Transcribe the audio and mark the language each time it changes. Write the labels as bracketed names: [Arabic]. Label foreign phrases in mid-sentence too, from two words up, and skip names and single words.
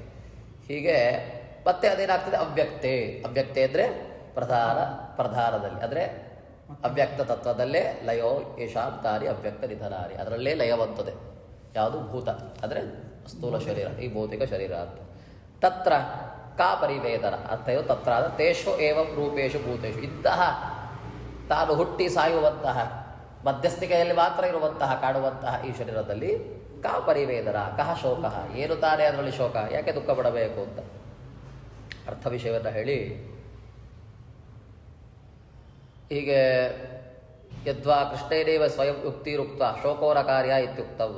[Kannada] ಹೀಗೆ ಮತ್ತೆ ಅದೇನಾಗ್ತದೆ? ಅವ್ಯಕ್ತೆ. ಅವ್ಯಕ್ತೆ ಅಂದರೆ ಪ್ರಧಾನದಲ್ಲಿ ಅಂದರೆ ಅವ್ಯಕ್ತ ತತ್ವದಲ್ಲೇ [Sanskrit] ಲಯೋ ಯೇಷಾಂ ತಾನಿ ಅವ್ಯಕ್ತ ನಿಧನಾನಿ, [Kannada] ಅದರಲ್ಲೇ ಲಯವಂತದೆ. ಯಾವುದು? ಭೂತ ಅಂದರೆ ಸ್ಥೂಲ ಶರೀರ, ಈ ಭೌತಿಕ ಶರೀರ ಅಂತ. [Sanskrit] ತತ್ರ ಕಾ ಪರಿವೇದನ ಅರ್ಥಯೋ ತತ್ರ ತೇಷು ಏವಂ ರೂಪೇಶು ಭೂತೇಶು, [Kannada] ಇಂತಹ ತಾನು ಹುಟ್ಟಿ ಸಾಯುವಂತಹ ಮಧ್ಯಸ್ಥಿಕೆಯಲ್ಲಿ ಮಾತ್ರ ಇರುವಂತಹ ಕಾಣುವಂತಹ ಈ ಶರೀರದಲ್ಲಿ [Sanskrit] ಕಾ ಪರಿವೇದನ ಕಹ ಶೋಕ, [Kannada] ಏನು ತಾನೇ ಅದರಲ್ಲಿ ಶೋಕ, ಯಾಕೆ ದುಃಖ ಪಡಬೇಕು ಅಂತ ಅರ್ಥ ವಿಷಯವನ್ನು ಹೇಳಿ ಹೀಗೆ [Sanskrit] ಯದ್ವಾ ಕೃಷ್ಣೇನೇವ ಸ್ವಯಂ ಯುಕ್ತಿರುಕ್ತ ಶೋಕೋರ ಕಾರ್ಯ ಇತ್ಯುಕ್ತವು.